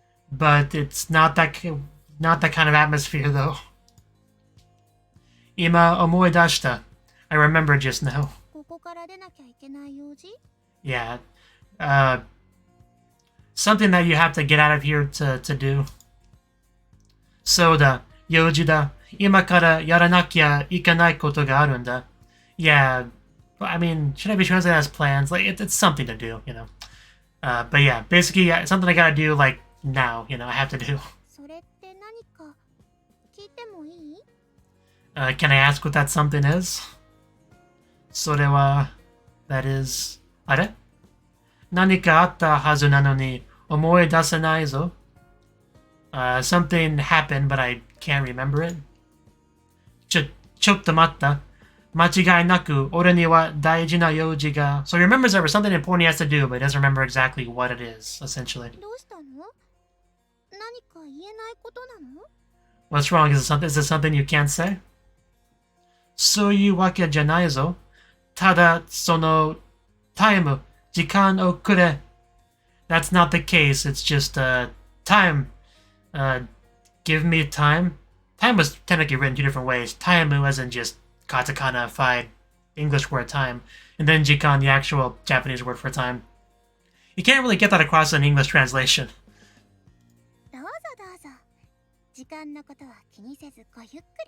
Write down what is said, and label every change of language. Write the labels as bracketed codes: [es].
[en] But it's not that kind of atmosphere, though. [ja] 今思い出した。 [en] I remember just now. [ja] ここから出なきゃいけない用事？ [en] Yeah. Something that you have to get out of here to do. [ja] そうだ、用事だ。今からやらなきゃいけないことがあるんだ。 [en] Yeah, I mean, should I be translating as plans? It's something to do, But yeah, basically, something I gotta do, now, I have to do. [ja] それって何か聞いてもいい？ [en] Can I ask what that something is? [ja] それは、 [en] that is, [ja] あれ？何かあったはずなのに思い出せないぞ。 [en] Something happened, but I can't remember it. [ja] ちょっと待った。間違いなく俺には大事な用事が。 [en] So he remembers there was something important he has to do, but he doesn't remember exactly what it is, essentially. [ja] どうしたの？何か言えないことなの？ [en] What's wrong? Is it something you can't say? [ja] そういうわけじゃないぞ。ただ、タイム、時間をくれ。 [en] That's not the case. It's just, time. Give me time. Time was technically written two different ways. Taimu as in just katakana-fied English word time. And then jikan, the actual Japanese word for time. You can't really get that across in English translation. [ja] どうぞどうぞ。時間のことは気にせずごゆっくり。